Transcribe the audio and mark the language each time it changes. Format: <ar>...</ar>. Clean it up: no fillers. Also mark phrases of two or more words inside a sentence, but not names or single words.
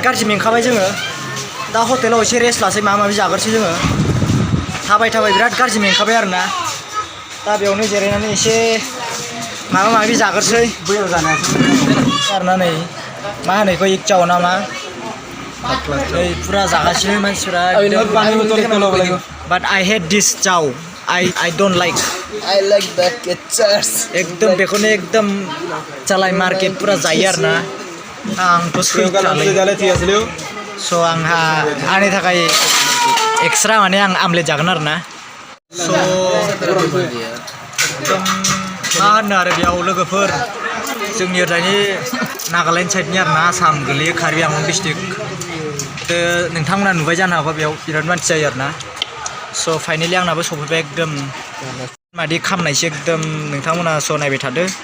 <brx>गाज्रि मेंखाबाय जोङो दा हटेलाव एसे रेस्ट लासै माबा माबि जाग्रोसै जोङो थाबाय बिराद गाज्रि मेंखाबाय आरोना दा बेयावनो जिरायनानै एसे माबा माबि जाग्रोसै आरोना नै मा होनो बेखौ इकचाव ना मा नै फुरा जागासिनो मानसिफोरा</brx> <en>but I hate this chow I don't like. I like the ketchup.</en> <brx>एकदम बेखौनो एकदम चालाय मार्केट पुरा जायो आरोना आंथ' सैथालै स' आंहा आंनि थाखाय एक्सट्रा माने आं आमलेट जागोन आरोना स' एकदम मा होनो आरो बेयाव लोगोफोर जोंनि ओरैनि नागालेण्ड साइडनि आरोना आसाम गोलैयो कार्बि आंलं डिस्ट्रिक्ट नोंथांमोना नुबाय जानो हागौ बेयाव बिराद मानसि जायो आरोना स' फाइनेलि आंनाबो सफैबाय एकदम मादि खामनायसो एकदम नोंथांमोना स' नायबाय थादो</brx>